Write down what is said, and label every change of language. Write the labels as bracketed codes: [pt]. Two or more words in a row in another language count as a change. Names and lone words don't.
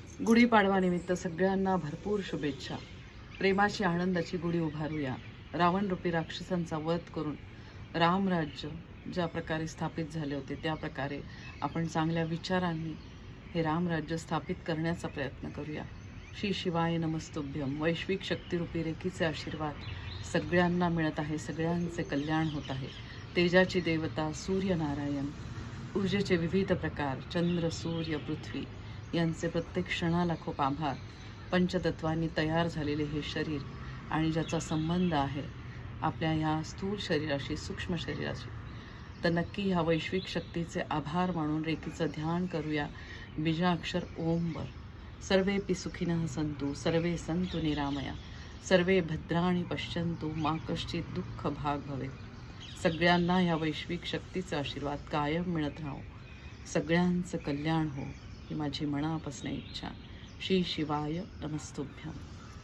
[mr] गुढीपाडवानिमित्त सगळ्यांना भरपूर शुभेच्छा. प्रेमाची आनंदाची गुढी उभारूया. रावणरूपी राक्षसांचा वध करून रामराज्य ज्या प्रकारे स्थापित झाले होते त्या प्रकारे आपण चांगल्या विचारांनी हे रामराज्य स्थापित करण्याचा प्रयत्न करूया. [sa] श्री शिवाय नमस्तुभ्यम. [mr] वैश्विक शक्तिरूपी रेखीचे आशीर्वाद सगळ्यांना मिळत आहे. सगळ्यांचे कल्याण होत आहे. तेजाची देवता सूर्यनारायण, ऊर्जेचे विविध प्रकार चंद्र, सूर्य, पृथ्वी यांचे प्रत्येक क्षणाला खूप आभार. पंचतत्वांनी तयार झालेले हे शरीर आणि ज्याचा संबंध आहे आपल्या ह्या स्थूल शरीराशी, सूक्ष्म शरीराशी, तर नक्की ह्या वैश्विक शक्तीचे आभार मानून रेखीचं ध्यान करूया. बीजाक्षर ओमवर. [sa] सर्वेपि सुखिनः सन्तु, सर्वे सन्तु निरामया, सर्वे भद्राणि पश्यन्तु, मा कश्चित् दुःख भाग भवेत्. [mr] सगळ्यांना ह्या वैश्विक शक्तीचा आशीर्वाद कायम मिळत राहो. सगळ्यांचं कल्याण हो ही माझी मनापासून इच्छा. [sa] श्री शिवाय नमस्तुभ्यम.